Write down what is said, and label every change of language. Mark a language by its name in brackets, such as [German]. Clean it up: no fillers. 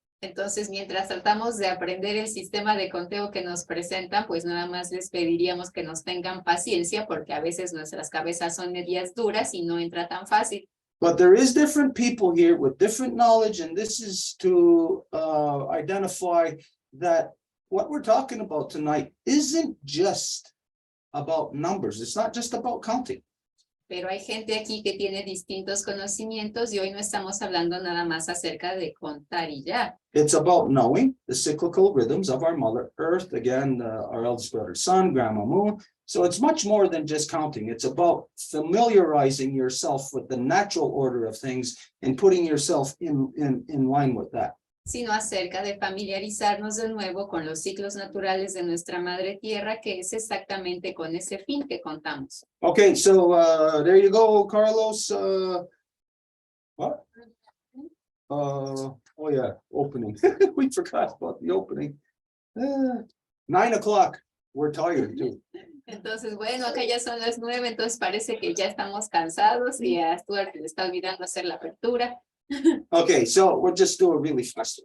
[Spanish] Entonces, mientras tratamos de aprender el sistema de conteo que nos presentan, pues nada más les pediríamos que nos tengan paciencia porque a veces nuestras cabezas son medias duras y no entra tan fácil. [English] But there is different people here with different knowledge, and this is to identify that what we're talking about tonight isn't just about numbers. It's not just about counting. [Spanish] Pero hay gente aquí que tiene distintos conocimientos y hoy no estamos hablando nada más acerca de contar y ya. [English] It's about knowing the cyclical rhythms of our Mother Earth, again, our eldest brother Sun, Grandma Moon. So it's much more than just counting. It's about familiarizing yourself with the natural order of things and putting yourself in line with that. [Spanish] sino acerca de familiarizarnos de nuevo con los ciclos naturales de nuestra madre tierra, que es exactamente con ese fin que contamos. [English] Okay, so there you go, Carlos. What? Oh yeah, opening. We forgot about the opening. 9 o'clock. We're tired too. [Spanish] Entonces, bueno, acá ya son las 9, entonces parece que ya estamos cansados y a Stuart le está olvidando hacer la apertura. [English] Okay, so we'll just do it really fast.